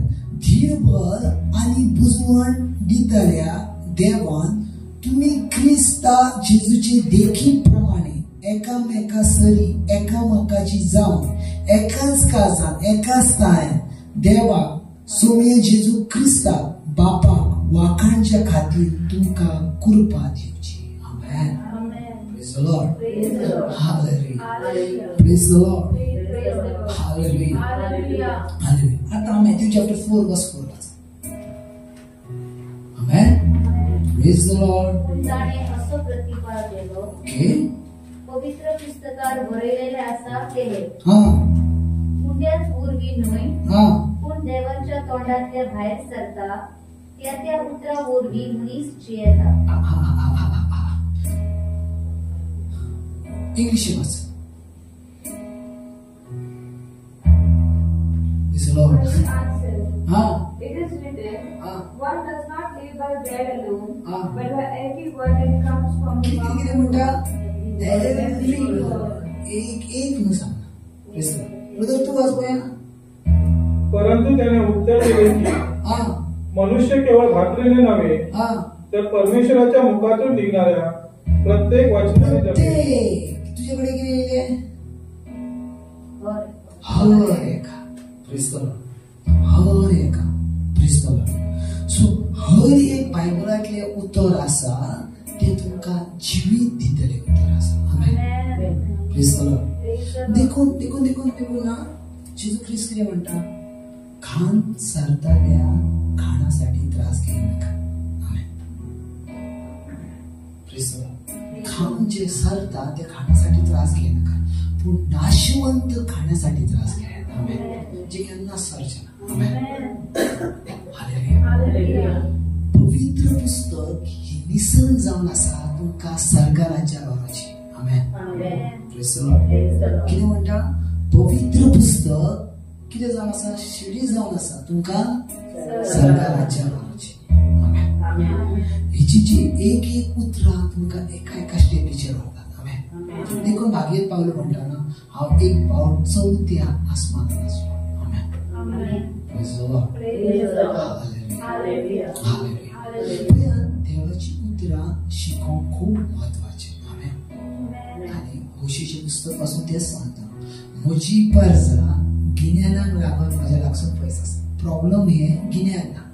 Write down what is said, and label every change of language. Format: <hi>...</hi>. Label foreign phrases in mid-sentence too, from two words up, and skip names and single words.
<kok>धीरबळ आनी बुजवण दितल्या देवान तुम्ही ख्रिस्ता जेजूचे देखी प्रमाणे एकामेकासरी एकामेकाची जावन एकाच काळजान एकाच ताळ्यान देवाक सोमये जेजू ख्रिस्ताक बापाक वाखाणच्या खातीर तुमकां कृपा दिवची. आमेन.</kok> <en>Praise the Lord. Hallelujah. Praise the Lord. हालेलुया, हालेलुया.</en> <kok>आता मॅथ्यू चॅप्टर 4 वर्स 4 वाचा.</kok> <en>Amen. Praise the Lord.</en> <kok>ताणे असो प्रतिपाद केलो. ओके. पवित्र पुस्तकार बरयलेले आसा ते हां. उद्याच उर्वी न्हय, हां. पूण देवाच्या तोंडातले भायर सरता त्या उतरा वरवीं मनीस जियेता. इंग्लिश वाच.</kok> <en>Lord. It is written, one does not live by bread alone, but by every word that comes from the mouth of God. Every word.</en> <kok>एक न सांग. ब्रदर तू वाच बया.</kok> <mr>परंतु त्याने उत्तर दिले की मनुष्य केवळ भाकरीने नव्हे तर परमेश्वराच्या मुखातून निघणाऱ्या प्रत्येक वचनाने जगेल. तुझ्याकडे किती आहे?</mr> <en>Praise the Lord.</en> <kok>हर एक.</kok> <en>Praise the Lord.</en> <kok>So हर एक बायबलातले उतर आसा ते तुमकां जिवीत दितले उतर आसा. आमेन.</kok> <en>Praise the Lord.</en> <kok>देखून ना जेजू ख्रिस्त कितें म्हणटा?</kok> <mr>खाण सारताल्या खाणासाठी त्रास घेऊ नका. आमेन.</mr> <en>Praise the Lord.</en> <mr>खाण जे सारता ते खाण्यासाठी त्रास घेऊ नका, पण नाशवंत खाण्यासाठी त्रास घ्या.</mr> <kok>आमेन. जे केन्ना सरचना. आमेन. हालेलुया. पवित्र पुस्तक ही निसण जावन आसा तुमकां स्वर्गा राज्यात व्हरपाची. आमेन.</kok> <en>Praise the Lord.</en> <kok>कितें म्हणटा? पवित्र पुस्तक कितें जावन आसा? शिडी जावन आसा तुमकां स्वर्गा राज्यात व्हरपाची. आमेन. हिची जी एक उतरां तुमकां एका स्टेपीचेर व्हरतात. आमेन. देखून भागीत पावलो म्हणटा ना, हांव एक पावल चवथ्या आसमानांत आसलो.</kok> <en>Praise the Lord. Hallelujah. Hallelujah.</en> <kok>देवाची उतरां शिकोवंक खूप महत्वाची. आमेन. आणि होशेचे पुस्तक पासून तेच सांगता, म्हजी परजा गिन्यानाक लागून म्हज्या लागसून पयस आसा. प्रॉब्लेम हे गिन्यान ना.</kok>